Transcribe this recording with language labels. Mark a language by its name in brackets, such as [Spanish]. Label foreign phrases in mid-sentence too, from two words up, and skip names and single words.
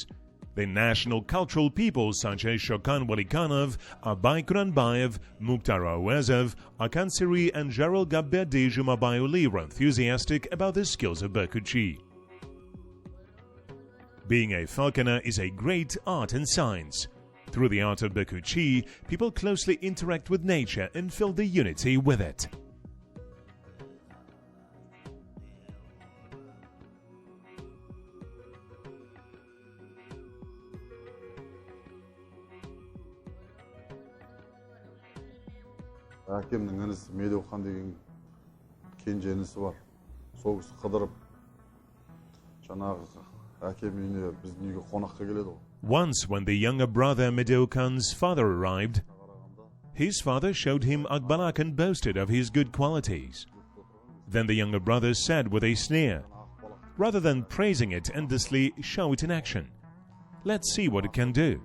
[English] The national cultural peoples such as Shokan Walikhanov, Abay Kuranbayev, Mukhtar Awezov, Arman and Serik, and Gerald Gabberdi Jumabayoli were enthusiastic about the skills of bakuchi. Being a falconer is a great art and science. Through the art of bakuchi, people closely interact with nature and feel the unity with it. [Kazakh] Әкемнің інісі Медеухан деген кенже інісі бар. Сол кісі қыдырып, жаңағы әкем үйіне біздің үйге қонаққа келеді ғой. [English] Once, when the younger brother Medeukan's father arrived, his father showed him Akbalak and boasted of his good qualities. Then the younger brother said with a sneer, rather than praising it endlessly, show it in action. Let's see what it can do.